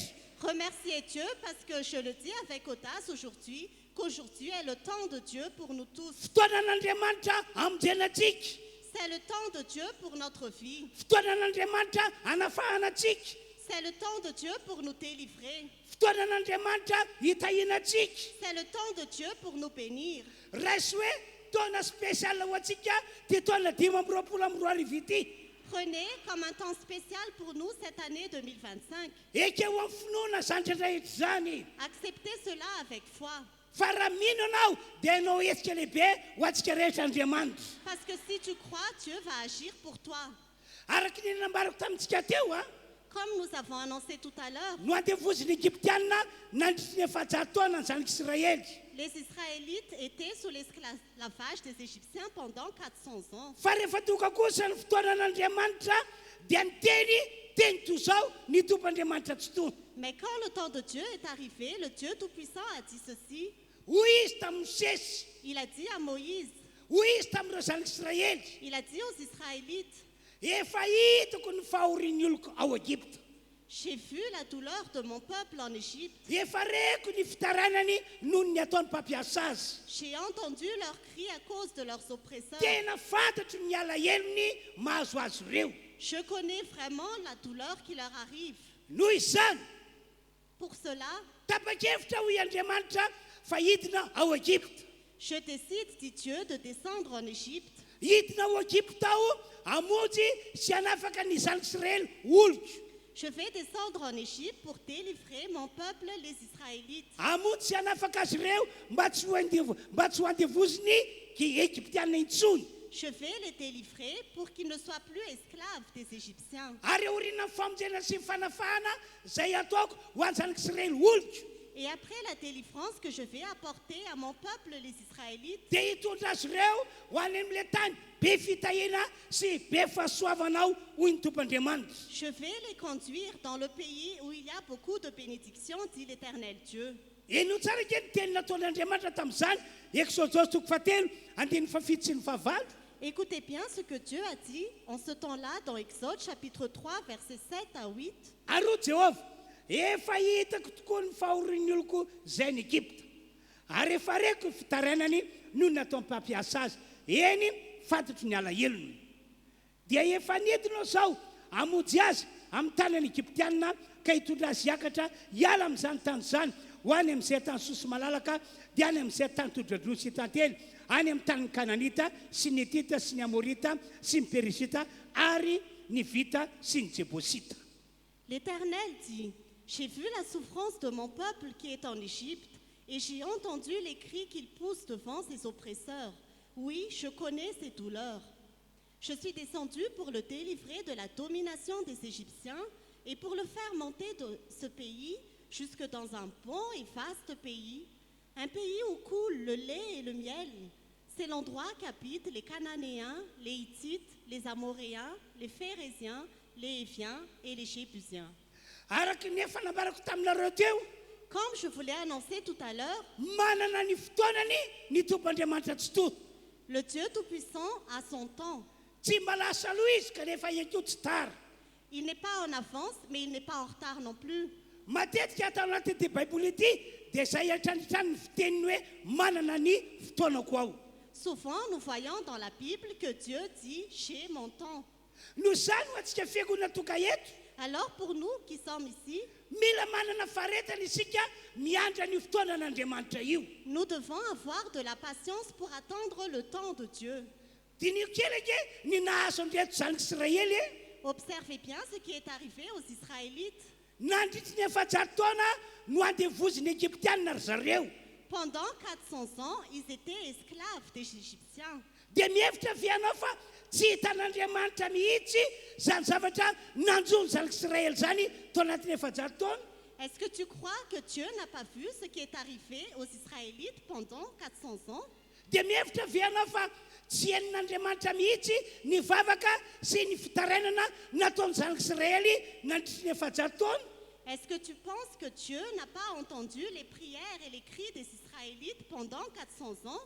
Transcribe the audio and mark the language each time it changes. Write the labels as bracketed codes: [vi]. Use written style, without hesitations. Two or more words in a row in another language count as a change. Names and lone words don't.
[fr] Remerciez Dieu parce que je le dis avec audace aujourd'hui, qu'aujourd'hui est le temps de Dieu pour nous tous. [mg] Fotoanan'Andriamanitra amonjenantsika. [fr] C'est le temps de Dieu pour notre vie. [mg] Fotoanan'Andriamanitra anafahanatsika. [fr] C'est le temps de Dieu pour nous délivrer. [mg] Fotoanan'Andriamanitra hitahinantsika. [fr] C'est le temps de Dieu pour nous bénir. [mg] Raisy hoe taona spécial ho antsika ty taona 2024 ity. [fr] Prenez comme un temps spécial pour nous cette année 2025. [mg] Ekeo amin'ny finoana zany rehetra zany. [fr] Acceptez cela avec foi. [mg] Fa raha mino anao dia anao hetsika lehibe ho antsika rehetra Andriamanitra. [fr] Parce que si tu crois, Dieu va agir pour toi. [mg] Araka ny nambarako tamintsika teo [fr] Comme nous avons annoncé tout à l'heure, [mg] no andevoziny Egyptiana nandritry ny efajato taona ny zanak'Israely. [fr] les Israélites étaient sous l'esclavage des Égyptiens pendant 400 ans. [mg] Fa rehefa tonga kosa ny fotoanan'Andriamanitra dia niteny teny toy izao ny tompandriamanitra tsy tony. [fr] Mais quand le temps de Dieu est arrivé, le Dieu Tout-Puissant a dit ceci. [mg] Hoy izy tamin'ny Mosesy, [fr] Il a dit à Moïse, [mg] hoy izy tamin'ireo zanak'Israely, [fr] il a dit aux Israélites, [mg] efa hitako ny fahorian'ny oloko ao Egypta. [fr] j'ai vu la douleur de mon peuple en Égypte. [mg] Efa reko ny fitaranany noho ny ataony mpampiasa azy. [fr] J'ai entendu leurs cris à cause de leurs oppresseurs. [mg] Tena fantatro ny alahelony mahazo azy ireo. [fr] Je connais vraiment la douleur qui leur arrive. [mg] Noho izany, [fr] Pour cela, [mg] tapa-kevitra hoy Andriamanitra fa hidina ao Egypta. [fr] je décide, dit Dieu, de descendre en Égypte. [mg] Hidina ao Egypta ao amonjy sy hanafaka ny zanak'Israely olotra. [fr] Je vais descendre en Égypte pour délivrer mon peuple, les Israélites. [mg] Amonjy sy hanafaka azy ireo mba tsy ho andevoziny Egyptiana intsony. [fr] Je vais les délivrer pour qu'ils ne soient plus esclaves des Égyptiens. [mg] Ary aoriana ny famonjena sy ny fanafahana izay ataoko ho any zanak'Israely olotra. [fr] et après la délivrance que je vais apporter à mon peuple, les Israélites, [mg] dia hitondra azy ireo ho any amin'ilay tany be fitahiana sy be fahasoavanao hoy ny tompandriamanitra. [fr] je vais les conduire dans le pays où il y a beaucoup de bénédictions, dit l'Éternel Dieu. [mg] eno tsara ke ny teny nataon'andriamanitra tamin'izany Exodus toko fahatelo andiny fafito sy ny fahavalo. [fr] Écoutez bien ce que Dieu a dit en ce temps-là dans Exode chapitre 3, versets 7 à 8. [mg] Aro Jehova, efa hitako tokoa ny fahorian'ny oloko zay ny Egypta. Ary efa reko fitaranany no natao mpampiasa azy. Eny fantatro ny alahelony. Dia efa nentinao zao amonjy azy amin'ny tanany Egyptianina ka hitondra azy hiakatra hiala amin'izany tany izany ho any amin'izay tany soso malalaka dia any amin'izay tany todradroa sy tantely any amin'ny tany Kananita sy ny Hitita sy ny Amorita sy ny Perizita ary ny Vita sy ny Jebosita. [fr] L'Éternel dit, j'ai vu la souffrance de mon peuple qui est en Égypte, et j'ai entendu les cris qu'il pousse devant ses oppresseurs. Oui, je connais ses douleurs. Je suis descendu pour le délivrer de la domination des Égyptiens et pour le faire monter de ce pays jusque dans un bon et vaste pays, un pays où coule le lait et le miel. C'est l'endroit qu'habitent les Cananéens, les Hittites, les Amoréens, les Phéréziens, les Héviens et les Jébusiens. [mg] Araka ny efa nambarako taminareo teo, [fr] Comme je vous l'ai annoncé tout à l'heure, [mg] manana ny fotoanany ny tompandriamanitra tsy to. [fr] le Dieu Tout-Puissant a son temps. [mg] Tsy malasa aloha izy kanefa eto tsy tara. [fr] Il n'est pas en avance, mais il n'est pas en retard non plus. [mg] Matetika atao anatin'ity baiboly ity dia izay antrandratrany ny fiteniny hoe manana ny fotoanako ao. [fr] Souvent, nous voyons dans la Bible que Dieu dit « j'ai mon temps ». [mg] Noho izany ho antsika fiangonana toka eto, [fr] Alors pour nous qui sommes ici, [mg] mila manana faharetana isika miandra ny fotoanan'Andriamanitra io. [fr] nous devons avoir de la patience pour attendre le temps de Dieu. [mg] Dinio kelake ny nahazo andreto zanak'Israely [fr] Observez bien ce qui est arrivé aux Israélites. [mg] nandritra ny efajato taona no andevoziny Egyptianina ry zareo. [fr] Pendant 400 ans, ils étaient esclaves des Égyptiens. [mg] Dia mihevitra vianao fa tsy hitan'Andriamanitra mihitsy zany zavatra nanjony zanak'Israely zany tao anatin'ny efajato taona. [fr] Est-ce que tu crois que Dieu n'a pas vu ce qui est arrivé aux Israélites pendant 400 ans? [mg] Dia mihevitra vianao fa tsy hain'Andriamanitra mihitsy ny vavaka sy ny fitarainana nataony zanak'Israely nandritra ny efajato taona. [fr] Est-ce que tu penses que Dieu n'a pas entendu les prières et les cris des Israélites pendant 400 ans?